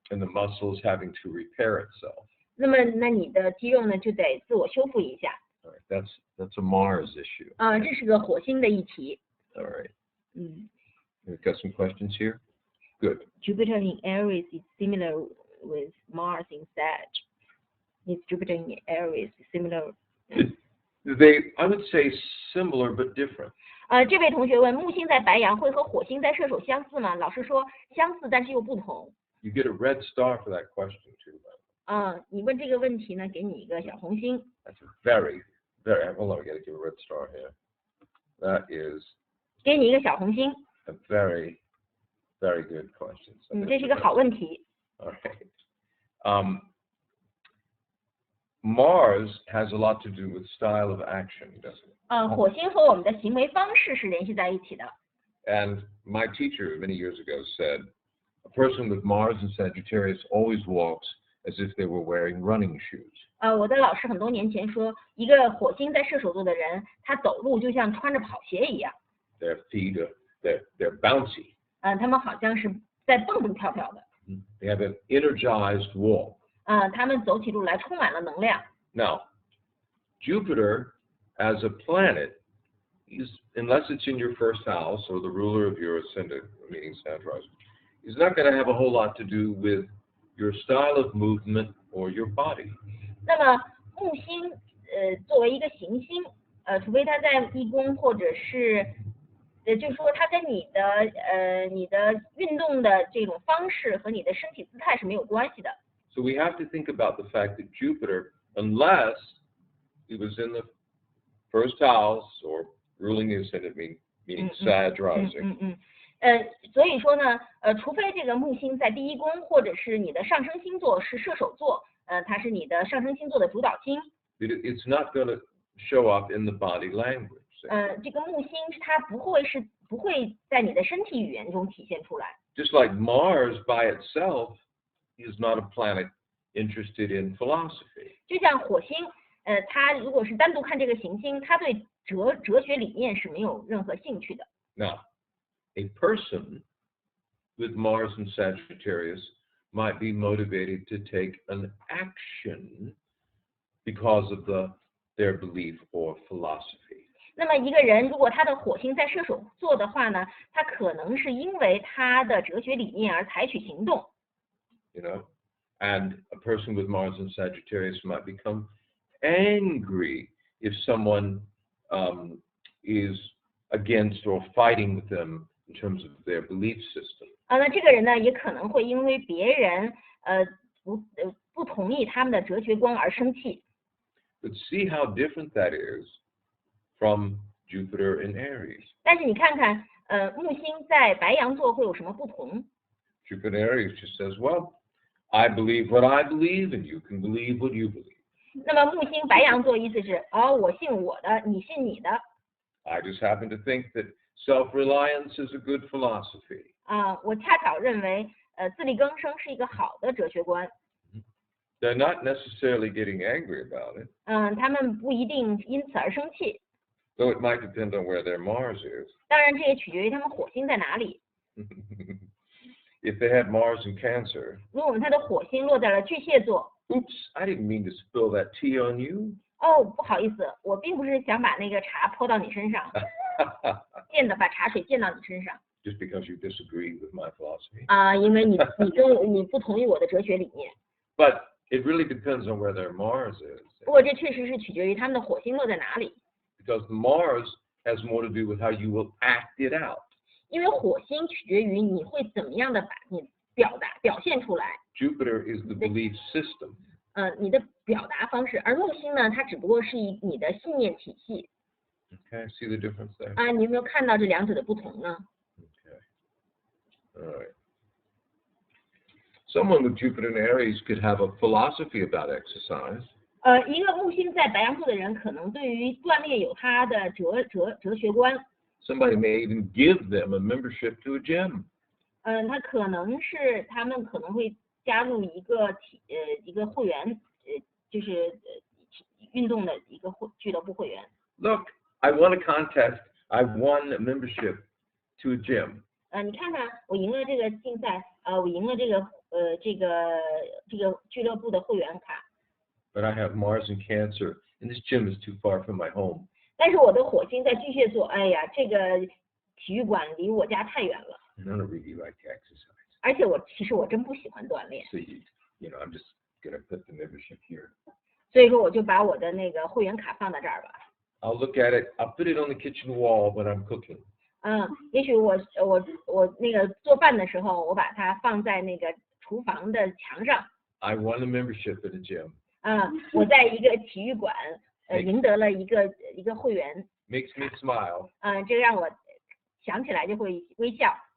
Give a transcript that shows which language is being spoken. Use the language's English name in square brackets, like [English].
[English] And the muscle is having to repair itself. [Chinese] 那你的肌肉呢就得自我修复一下。 [English] All right, that's a Mars issue. [Chinese] 这是个火星的议题。 [English] All right. We've got some questions here. Good. Jupiter in Aries is similar with Mars in Sag. Is Jupiter in Aries similar? I would say similar but different. [Chinese] 这位同学问，木星在白羊会和火星在射手相似吗？老师说相似，但是又不同。 [English] You get a red star for that question too. [Chinese] 你问这个问题呢，给你一个小红心。 [English] That's a very, very. Hold on, I got to give a red star here. That is. [Chinese] 给你一个小红心。 [English] A very, very good question. [Chinese] 这是一个好问题。 [English] All right. Mars has a lot to do with style of action, doesn't it? [Chinese] 火星和我们的行为方式是联系在一起的。 [English] And my teacher many years ago said, a person with Mars and Sagittarius always walks as if they were wearing running shoes. [Chinese] 我的老师很多年前说，一个火星在射手座的人，他走路就像穿着跑鞋一样。 [English] Their feet they're bouncy. [Chinese] 他们好像是在蹦蹦跳跳的。 [English] They have an energized walk. [Chinese] 他们走起路来充满了能量。 [English] Now, Jupiter as a planet, unless it's in your first house or the ruler of your ascendant, meaning Sagittarius, is not going to have a whole lot to do with your style of movement or your body. [Chinese] 那么木星作为一个行星，除非它在一宫或者是就是说它跟你的运动的这种方式和你的身体姿态是没有关系的。 [English] So we have to think about the fact that Jupiter, unless he was in the first house or ruling the ascendant, meaning Sag rising. [Chinese] 所以说呢，除非这个木星在第一宫，或者是你的上升星座是射手座，它是你的上升星座的主导星。 [English] It's not going to show up in the body language. [Chinese] 这个木星它不会在你的身体语言中体现出来。 [English] Just like Mars by itself is not a planet interested in philosophy. [Chinese] 就像火星，它如果是单独看这个行星，它对哲学理念是没有任何兴趣的。 [English] Now, a person with Mars and Sagittarius might be motivated to take an action because of their belief or philosophy. [Chinese] 那么一个人如果他的火星在射手座的话呢，他可能是因为他的哲学理念而采取行动。 [English] You know, and a person with Mars and Sagittarius might become angry if someone is against or fighting with them in terms of their belief system. [Chinese] 那这个人呢，也可能会因为别人不同意他们的哲学观而生气。 [English] But see how different that is from Jupiter in Aries. [Chinese] 但是你看看，木星在白羊座会有什么不同？ [English] Jupiter in Aries just says, well, I believe what I believe and you can believe what you believe. [Chinese] 那么木星白羊座意思是，我信我的，你信你的。 [English] I just happen to think that self-reliance is a good philosophy. [Chinese] 我恰巧认为，自力更生是一个好的哲学观。 [English] They're not necessarily getting angry about it. [Chinese] 他们不一定因此而生气。 [English] Though it might depend on where their Mars is. [Chinese] 当然，这也取决于他们火星在哪里。 [English] If they had Mars in Cancer. [Chinese] 如果他的火星落在了巨蟹座。 [English] Oops, I didn't mean to spill that tea on you. [Chinese] 不好意思，我并不是想把那个茶泼到你身上，把茶水溅到你身上。 [English] Just because you disagree with my philosophy. [Chinese] 因为你不同意我的哲学理念。 [English] But it really depends on where their Mars is. [Chinese] 不过这确实是取决于他们的火星落在哪里。 [English] Because Mars has more to do with how you will act it out. [Chinese] 因为火星取决于你会怎么样的把你表现出来。 [English] Jupiter is the belief system. [Chinese] 你的表达方式，而木星呢，它只不过是你的信念体系。 [English] Okay, see the difference there? [Chinese] 你有没有看到这两者的不同呢？ [English] Okay. All right. Someone with Jupiter in Aries could have a philosophy about exercise. [Chinese] 一个木星在白羊座的人，可能对于锻炼有他的哲学观。 [English] Somebody may even give them a membership to a gym. [Chinese] 他们可能会加入一个会员，就是运动的一个俱乐部会员。 [English] Look, I won a contest. I won a membership to a gym. [Chinese] 你看看，我赢了这个竞赛，我赢了这个俱乐部的会员卡。 [English] But I have Mars in Cancer, and this gym is too far from my home. [Chinese] 但是我的火星在巨蟹座，这个体育馆离我家太远了。 [English] I don't really like to exercise. [Chinese] 而且其实我真不喜欢锻炼。 [English] So you know, I'm just gonna put the membership here. 所以说我就把我的那个会员卡放到这儿吧。 I'll look at it. I'll put it on the kitchen wall when I'm cooking. [Chinese] 也许我那个做饭的时候，我把它放在那个厨房的墙上。 [English] I won a membership at a gym. [Chinese] 我在一个体育馆赢得了一个会员。 [English] Makes me smile. [Chinese] 这让我想起来就会微笑。